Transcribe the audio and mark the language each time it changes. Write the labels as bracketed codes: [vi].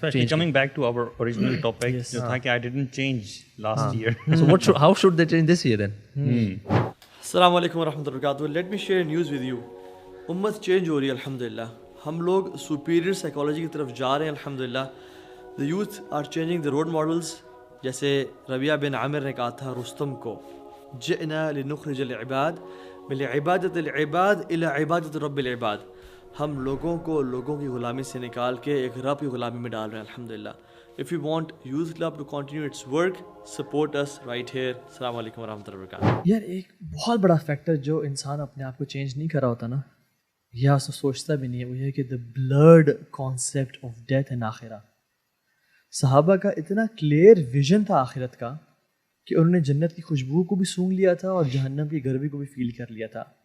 [en] especially coming back to our original topic [ur] جو تھا کہ [en] I didn't change last year. So what how should they change this year then. [ar] السلام علیکم ورحمۃ اللہ وبرکاتہ. [en] Let me share news with you. [ur] امت change ہو رہی ہے الحمد للہ, ہم لوگ سپیریئر سائیکالوجی کی طرف جا رہے ہیں الحمد للہ. [en] The youth are changing the role models. [ur] جیسے ربیعہ بن عامر نے کہا تھا رستم کو, [ar] جئنا لنخرج العباد من عبادت العباد الى عبادت رب العباد. [ur] ہم لوگوں کو لوگوں کی غلامی سے نکال کے ایک رب کی غلامی میں ڈال رہے ہیں الحمد للہ. [en] If you want Youth Club to continue its work, support us right here. [ar] السلام علیکم ورحمۃ اللہ وبرکاتہ. [ur] یار ایک بہت بڑا فیکٹر جو انسان اپنے آپ کو چینج نہیں کر رہا ہوتا نا, یا اس سوچتا بھی نہیں ہے, وہ یہ کہ [en] the blurred concept of death [ur] and آخرہ. صحابہ کا اتنا کلیئر ویژن تھا آخرت کا کہ انہوں نے جنت کی خوشبو کو بھی سونگھ لیا تھا اور جہنم کی گرمی کو بھی فیل کر لیا تھا.